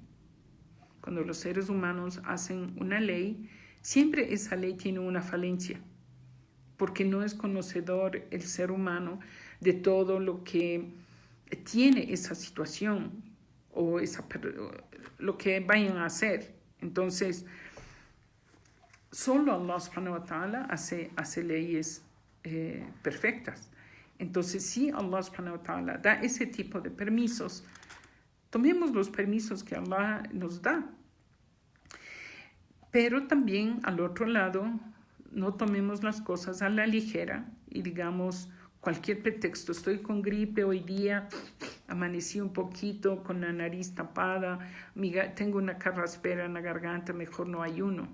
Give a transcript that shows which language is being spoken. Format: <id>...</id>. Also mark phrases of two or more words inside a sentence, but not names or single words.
<es>Cuando los seres humanos hacen una ley, siempre esa ley tiene una falencia, porque no es conocedor el ser humano de todo lo que tiene esa situación o lo que vayan a hacer. Entonces, solo</es> <ar>الله سبحانه وتعالى</ar> <es>hace leyes perfectas. Entonces, si</es> <ar>الله سبحانه وتعالى</ar> <es>da ese tipo de permisos, tomemos los permisos que Allah nos da. Pero también, al otro lado, no tomemos las cosas a la ligera y digamos cualquier pretexto. Estoy con gripe hoy día, amanecí un poquito con la nariz tapada, tengo una carraspera en la garganta, mejor no ayuno.</es>